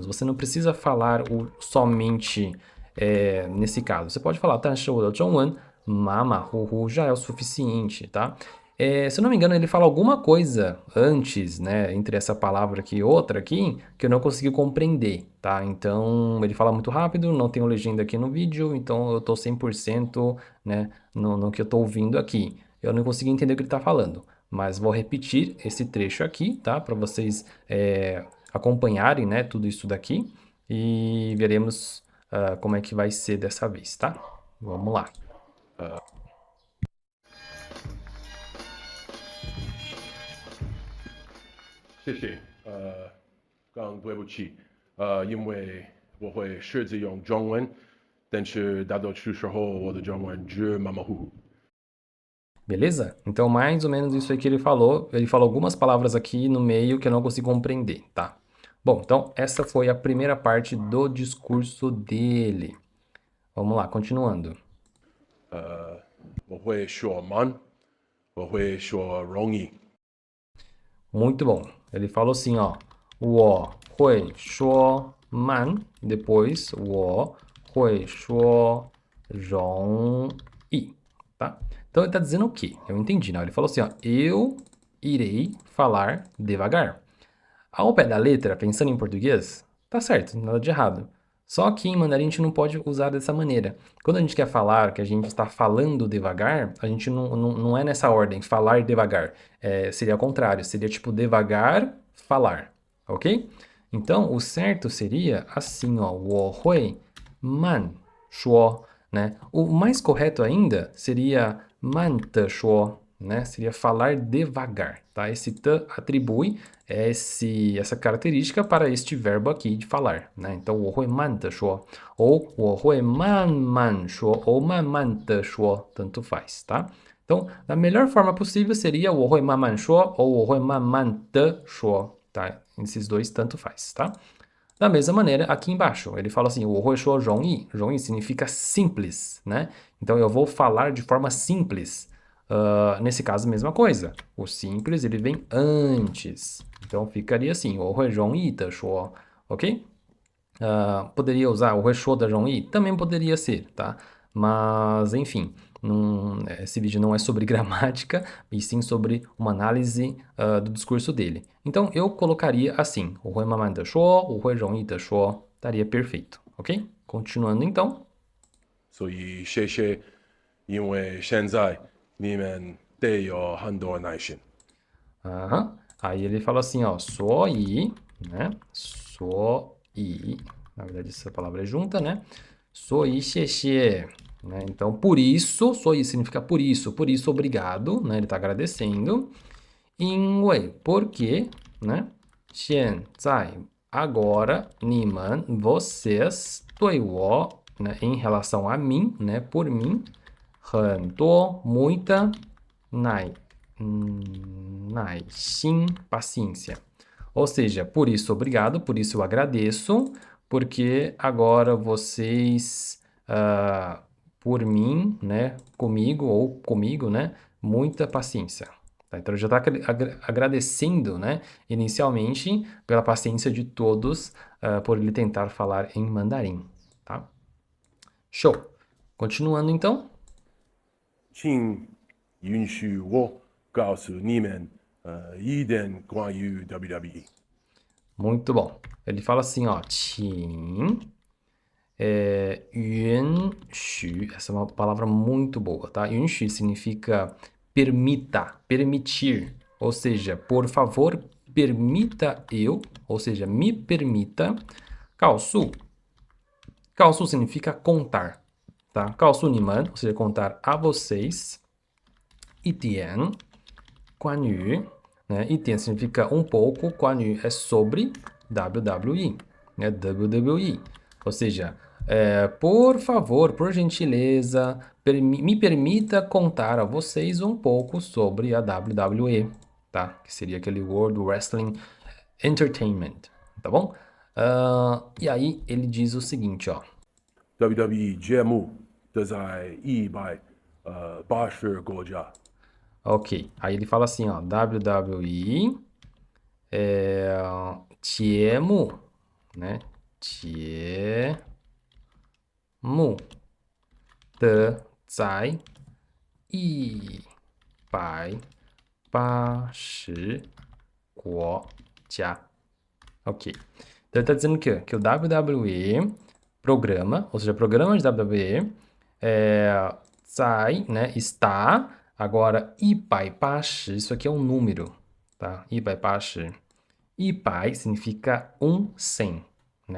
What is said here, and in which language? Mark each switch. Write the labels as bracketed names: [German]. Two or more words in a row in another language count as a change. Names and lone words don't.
[Portuguese] Você não precisa falar o somente nesse caso. Você pode falar, [Chinese] 但是我的中文 [Portuguese] mama, hu, já é o suficiente, tá? Se eu não me engano, ele fala alguma coisa antes, né, entre essa palavra aqui e outra aqui, que eu não consegui compreender, tá? Então, ele fala muito rápido, não tenho legenda aqui no vídeo, então eu tô 100%, né, no que eu tô ouvindo aqui. Eu não consegui entender o que ele tá falando, mas vou repetir esse trecho aqui, tá? Para vocês acompanharem, né, tudo isso daqui e veremos como é que vai ser dessa vez, tá? Vamos lá. [Chinese] 谢谢，刚刚对不起，因为我会试着用中文，但是大多数时候我的中文只马马虎虎。 [Portuguese] Beleza? Então, mais ou menos isso aí que ele falou. Ele falou algumas palavras aqui no meio que eu não consigo compreender, tá? Bom, então essa foi a primeira parte do discurso dele. Vamos lá, continuando. [Chinese] 我会说慢， 我会说容易。 [Portuguese] Muito bom. Ele falou assim, ó. [Chinese] 我会说慢, depois 我会说容易, [Portuguese] tá? Então ele tá dizendo o quê? Eu entendi, não? Ele falou assim, ó. Eu irei falar devagar. Ao pé da letra, pensando em português, tá certo, nada de errado. Só que em mandarim a gente não pode usar dessa maneira. Quando a gente quer falar que a gente está falando devagar, a gente não é nessa ordem, falar devagar. Seria ao contrário, seria tipo devagar, falar, ok? Então, o certo seria assim, ó, [Chinese] 我会慢说, [Portuguese] né? O mais correto ainda seria [Chinese] 慢地说, [Portuguese] né? Seria falar devagar, tá? Esse t atribui essa característica para este verbo aqui de falar, né? Então, [Chinese] 我会慢地说, ou 我会慢慢说, ou 慢慢地说, [Portuguese] tanto faz, tá? Então, da melhor forma possível seria [Chinese] 我会慢慢说 [Portuguese] ou [Chinese] 我会慢慢地说, [Portuguese] tá? Esses dois tanto faz, tá? Da mesma maneira, aqui embaixo, ele fala assim, [Chinese] 我会说容易, 容易 [Portuguese] significa simples, né? Então, eu vou falar de forma simples. Nesse caso, mesma coisa. O simples, ele vem antes. Então, ficaria assim, [Chinese] 我会容易地说, [Portuguese] ok? Poderia usar o [Chinese] 会说的容易? [Portuguese] Também poderia ser, tá? Mas, enfim, esse vídeo não é sobre gramática, e sim sobre uma análise do discurso dele. Então, eu colocaria assim, [Chinese] 我会慢慢地说,我会容易地说, [Portuguese] estaria perfeito, ok? Continuando então. [Chinese] 所以谢谢，因为现在你们得有很多耐心。 [Portuguese] Aham. Aí ele fala assim, ó, [Chinese] 所以, né? 所以, [Portuguese] na verdade essa palavra é junta, né? [Chinese] 所以谢谢, [Portuguese] né? Então, por isso, 所以 significa por isso obrigado, né? Ele está agradecendo. [Chinese] 因为, [Portuguese] porque, né? [Chinese] 现在, agora, 你们, vocês, 对我, [Portuguese] né? Em relação a mim, né? Por mim, [Chinese] 很多, muita, 耐心, [Portuguese] paciência. Ou seja, por isso obrigado, por isso eu agradeço, porque agora vocês, por mim, né, comigo ou comigo, né, muita paciência. Tá? Então, ele já está agradecendo, né, inicialmente, pela paciência de todos, por ele tentar falar em mandarim, tá? Show! Continuando, então. [Chinese] 请允许我告诉你们一点关于 WWE。 [Portuguese] Muito bom. Ele fala assim, ó, [Chinese] 请允许, [Portuguese] essa é uma palavra muito boa, tá? 允许 significa permita, permitir, ou seja, por favor, permita eu, ou seja, me permita, [Chinese] 告诉, 告诉 [Portuguese] significa contar, tá? [Chinese] 告诉你们, [Portuguese] ou seja, contar a vocês, [Chinese] 一点关于, né? [Portuguese] 一点 significa um pouco, 关于 é sobre WWE, né? WWE. Ou seja, por favor, por gentileza, me permita contar a vocês um pouco sobre a WWE, tá? Que seria aquele World Wrestling Entertainment, tá bom? E aí ele diz o seguinte, ó. [Chinese] WWE 节目都在180国家。 [Portuguese] Ok, aí ele fala assim, ó, WWE, [Chinese] 节目, né? 节目的在180国家. [Portuguese] Ok. Então ele está dizendo que o WWE, programa, ou seja, programa de WWE, né, está, agora, 180, isso aqui é um número, tá? 180. 100 significa 100, né?